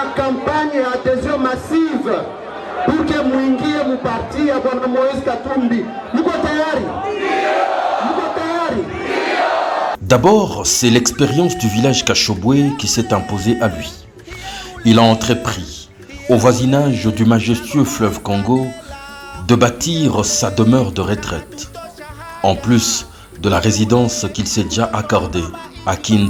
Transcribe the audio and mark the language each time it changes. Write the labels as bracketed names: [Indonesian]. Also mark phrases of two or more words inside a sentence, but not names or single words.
[Swahili] kampanye ya [French] adhesion massive pour que [Swahili] muingie muparti ya bwana Moïse Katumbi. Muko tayari? Muko tayari? [French] D'abord, c'est l'expérience du village Kashobwe qui s'est imposée à lui. Il a entrepris, au voisinage du majestueux fleuve Congo, de bâtir sa demeure de retraite, en plus de la résidence qu'il s'est déjà accordée à Kindu.